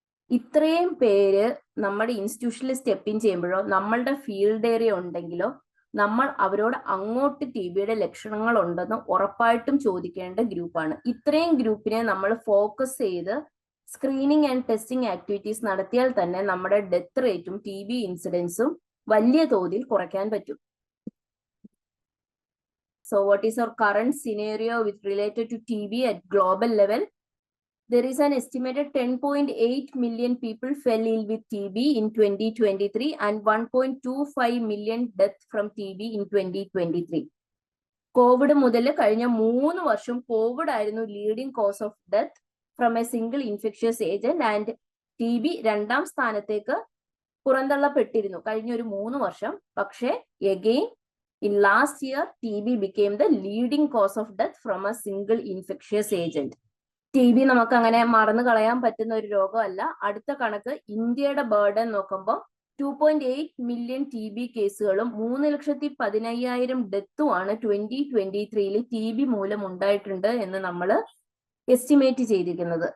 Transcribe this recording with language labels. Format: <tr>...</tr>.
<ml>ഇത്രയും പേര് നമ്മുടെ ഇൻസ്റ്റിറ്റ്യൂഷനിൽ സ്റ്റെപ്പ് ഇൻ ചെയ്യുമ്പോഴോ നമ്മളുടെ ഫീൽഡ് ഏരിയ ഉണ്ടെങ്കിലോ നമ്മൾ അവരോട് അങ്ങോട്ട് TBയുടെ ലക്ഷണങ്ങൾ ഉണ്ടെന്ന് ഉറപ്പായിട്ടും ചോദിക്കേണ്ട ഗ്രൂപ്പാണ്. ഇത്രയും ഗ്രൂപ്പിനെ നമ്മൾ ഫോക്കസ് ചെയ്ത് സ്ക്രീനിങ് ആൻഡ് ടെസ്റ്റിംഗ് ആക്ടിവിറ്റീസ് നടത്തിയാൽ തന്നെ നമ്മുടെ ഡെത്ത് റേറ്റും TB ഇൻസിഡൻസും വലിയ തോതിൽ കുറയ്ക്കാൻ പറ്റും.</ml> <en>So what is our current scenario with related to TB at global level? There is an estimated 10.8 million people fell ill with TB in 2023 and 1.25 million deaths from TB in 2023.</en> <ml>Covid മുതൽ കഴിഞ്ഞ 3 വർഷം Covid ആയിരുന്നു</ml> <en>leading cause of death from a single infectious agent</en> <ml>and TB രണ്ടാം സ്ഥാനത്തേക്ക് പുറന്തള്ളപ്പെട്ടിരുന്നു കഴിഞ്ഞ ഒരു 3 വർഷം. പക്ഷേ</ml> <en>Again in last year TB became the leading cause of death from a single infectious agent.</en> <ml>TB നമുക്ക് അങ്ങനെ മറന്നു കളയാൻ പറ്റുന്ന ഒരു രോഗമല്ല. അടുത്ത കണക്ക് ഇന്ത്യയുടെ ബേർഡൻ നോക്കുമ്പോൾ 2.8 മില്യൺ TB കേസുകളും 3,15,000 ഡെത്തുമാണ് 2023 TB മൂലം ഉണ്ടായിട്ടുണ്ട് എന്ന് നമ്മൾ എസ്റ്റിമേറ്റ് ചെയ്തിരിക്കുന്നത്.</ml>